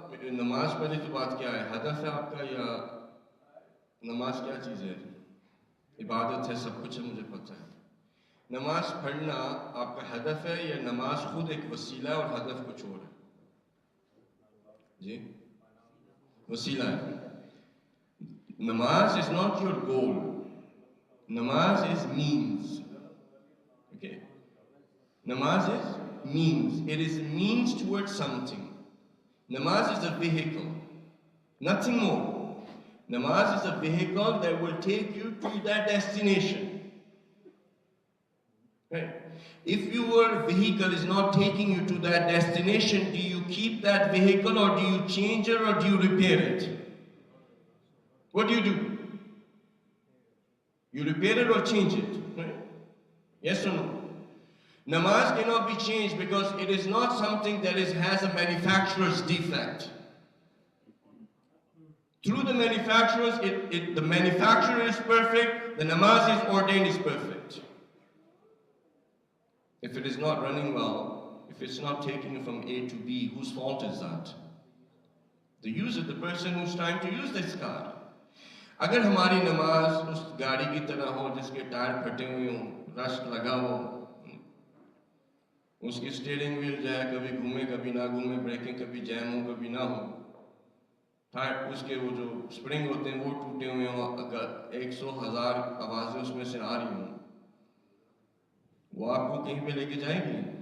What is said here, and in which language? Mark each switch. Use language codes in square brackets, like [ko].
[ur] نماز پہلے تو بات کیا ہے، ہدف ہے آپ کا، یا نماز کیا چیز ہے؟ عبادت ہے، سب کچھ ہے، مجھے پتہ ہے۔ نماز پڑھنا آپ کا ہدف ہے یا نماز خود ایک وسیلہ ہے اور ہدف کچھ اور ہے؟ جی وسیلہ ہے۔ نماز [en] is not your goal. Namaz is means. Okay? Namaz is means. It is means towards something. Namaz is a vehicle. Nothing more. Namaz is a vehicle that will take you to that destination. Right? If your vehicle is not taking you to that destination, do you keep that vehicle or do you change it or do you repair it? What do? You repair it or change it? Right? Yes or no? Namaz cannot be changed because it is not something that has a manufacturer's defect. Through the manufacturers, the manufacturer is perfect, the namaz is ordained is perfect. If it is not running well, if it's not taking it from A to B, whose fault is that? The user, the person who's trying to use this car. [ur] اگر ہماری نماز اس گاڑی کی طرح ہو جس کے tyre پھٹے ہوئے ہوں، رشک لگا ہو، اس کی اسٹیئرنگ ویل جو ہے کبھی گھومے کبھی نہ گھومے، بریکنگ کبھی جیم ہو کبھی نہ ہو، ٹائر اس کے وہ جو اسپرنگ ہوتے ہیں وہ ٹوٹے ہوئے ہوں، اگر 100,000 آوازیں اس میں سے آ رہی ہوں، وہ آپ کو کہیں پہ لے کے جائے گی؟